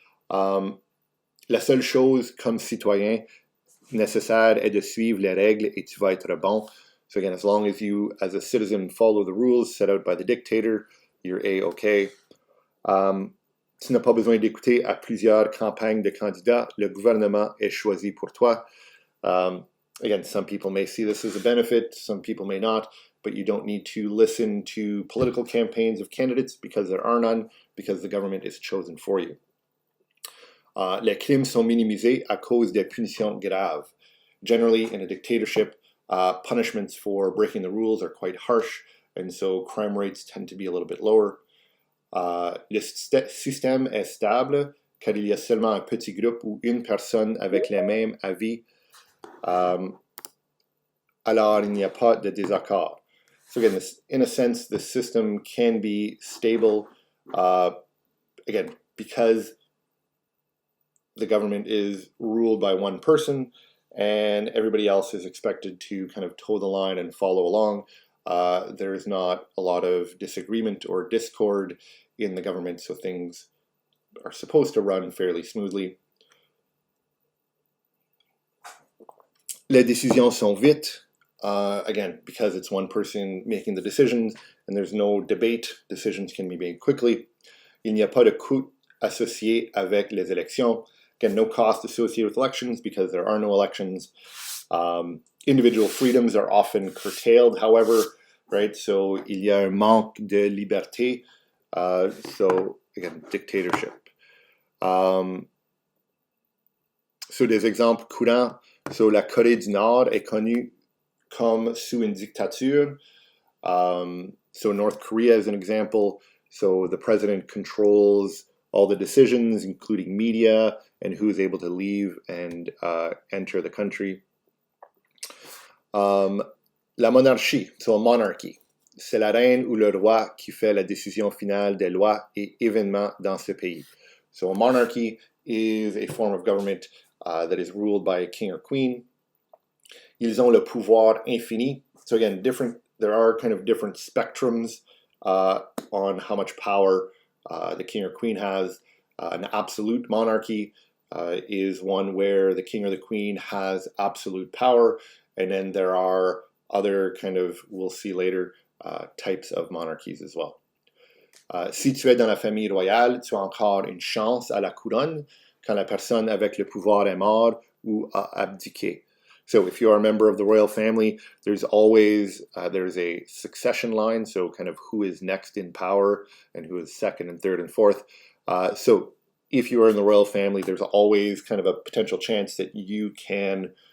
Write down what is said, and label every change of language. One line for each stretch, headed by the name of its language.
French: La seule chose comme citoyen nécessaire est de suivre les règles et tu vas être bon.
English: So again, as long as you, as a citizen, follow the rules set out by the dictator, you're A-OK.
French: Tu n'as pas besoin d'écouter à plusieurs campagnes de candidats. Le gouvernement est choisi pour toi.
English: Again, some people may see this as a benefit, some people may not, but you don't need to listen to political campaigns of candidates because there are none, because the government is chosen for you.
French: Les crimes sont minimisés à cause des punitions graves.
English: Generally, in a dictatorship, punishments for breaking the rules are quite harsh, and so crime rates tend to be a little bit lower.
French: Le système est stable car il y a seulement un petit groupe ou une personne avec les mêmes avis. Alors, il n'y a pas de désaccord.
English: So again, in a sense, the system can be stable, again, because the government is ruled by one person and everybody else is expected to kind of toe the line and follow along. There's not a lot of disagreement or discord in the government, so things are supposed to run fairly smoothly.
French: Les décisions sont vite.
English: Again, because it's one person making the decisions and there's no debate, decisions can be made quickly.
French: Il n'y a pas de coût associé avec les élections.
English: Again, no cost associated with elections because there are no elections. Individual freedoms are often curtailed, however, right?
French: So il y a un manque de liberté.
English: So again, dictatorship.
French: So des exemples courants. So la Corée du Nord est connue comme sous une dictature.
English: So North Korea is an example. So the president controls all the decisions, including media, and who is able to leave and enter the country.
French: La monarchie,
English: so a monarchy,
French: c'est la reine ou le roi qui fait la décision finale des lois et événements dans ce pays.
English: So a monarchy is a form of government that is ruled by a king or queen.
French: Ils ont le pouvoir infini.
English: So again, there are kind of different spectrums on how much power the king or queen has. An absolute monarchy is one where the king or the queen has absolute power, and then there are other kind of, we'll see later, types of monarchies as well.
French: Si tu es dans la famille royale, tu as encore une chance à la couronne quand la personne avec le pouvoir est mort ou a abdiqué.
English: So if you are a member of the royal family, there's always, there's a succession line, so kind of who is next in power and who is second and third and fourth. So if you are in the royal family, there's always kind of a potential chance that you can